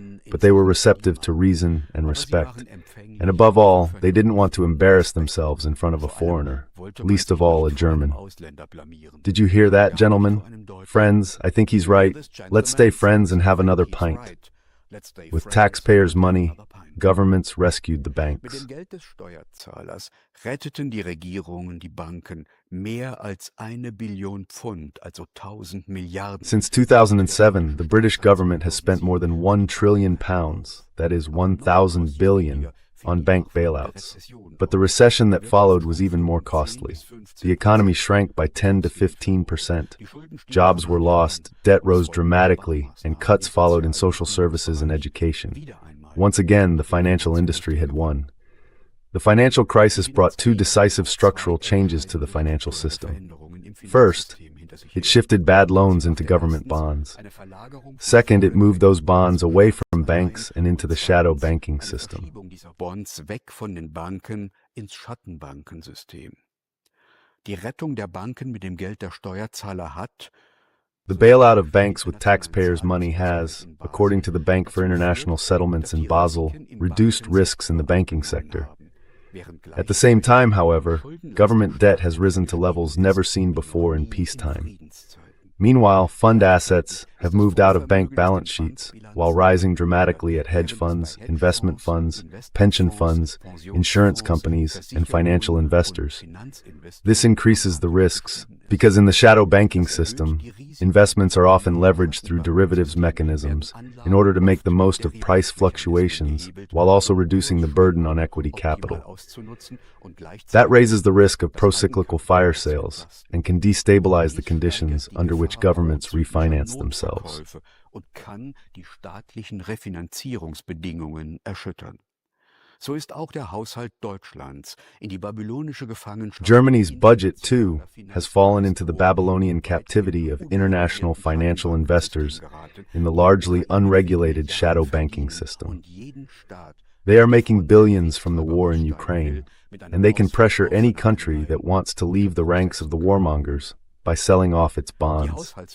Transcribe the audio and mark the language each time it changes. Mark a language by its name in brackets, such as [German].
[English] But they were receptive to reason and respect. And above all, they didn't want to embarrass themselves in front of a foreigner, least of all a German. Did you hear that, gentlemen? Friends, I think he's right. Let's stay friends and have another pint. With taxpayers' money, governments rescued the banks. [German] Mit dem Geld des Steuerzahlers retteten die Regierungen die Banken mehr als 1 Billion Pfund, also 1.000 Milliarden. [English] Since 2007, the British government has spent more than £1 trillion, that is 1,000 billion, on bank bailouts. But the recession that followed was even more costly. The economy shrank by 10 to 15%. Jobs were lost, debt rose dramatically, and cuts followed in social services and education. Once again, the financial industry had won. The financial crisis brought two decisive structural changes to the financial system. First, it shifted bad loans into government bonds. Second, it moved those bonds away from banks and into the shadow banking system. [German] Bonds weg von den Banken ins Schattenbankensystem. Die Rettung der Banken mit dem Geld der Steuerzahler hat [English] The bailout of banks with taxpayers' money has, according to the Bank for International Settlements in Basel, reduced risks in the banking sector. At the same time, however, government debt has risen to levels never seen before in peacetime. Meanwhile, fund assets have moved out of bank balance sheets while rising dramatically at hedge funds, investment funds, pension funds, insurance companies, and financial investors. This increases the risks because in the shadow banking system, investments are often leveraged through derivatives mechanisms in order to make the most of price fluctuations while also reducing the burden on equity capital. That raises the risk of procyclical fire sales and can destabilize the conditions under which governments refinance themselves. [German] Und kann die staatlichen Refinanzierungsbedingungen erschüttern. So ist auch der Haushalt Deutschlands in die babylonische Gefangenschaft. [English] Germany's budget, too, has fallen into the Babylonian captivity of international financial investors in the largely unregulated shadow banking system. They are making billions from the war in Ukraine, and they can pressure any country that wants to leave the ranks of the warmongers by selling off its bonds.